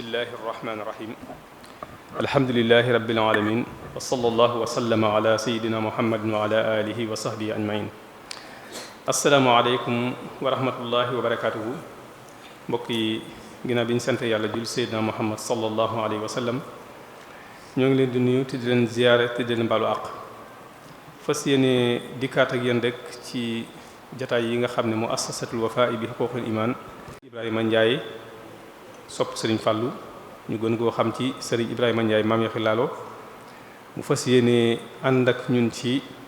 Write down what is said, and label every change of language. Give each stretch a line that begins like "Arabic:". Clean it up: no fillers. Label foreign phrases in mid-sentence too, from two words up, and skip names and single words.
Arabic: الله الرحمن الرحيم الحمد لله رب العالمين وصلى الله وسلم على سيدنا محمد وعلى آله وصحبه أجمعين السلام عليكم ورحمة الله وبركاته
Wolof: mbokk yi ginnaaw bi ñu sant yàlla jul Seydina Muhammad
Arabic: صلى الله عليه وسلم
Wolof: ñoo ngi leen di nuyu te di leen ziyaare te di leen baalu àq fas yéene dikkaat ak yéen rek ci jataay yi nga xam ne mu assasatul wafaa bi huquuqil iman Ibrahima Ndiaye sopp Serigne Fallou ñu gën koo xam ci Serigne Ibrahima Ndiaye maam yaxi laalo mu fas yéene ànd ak ñun ci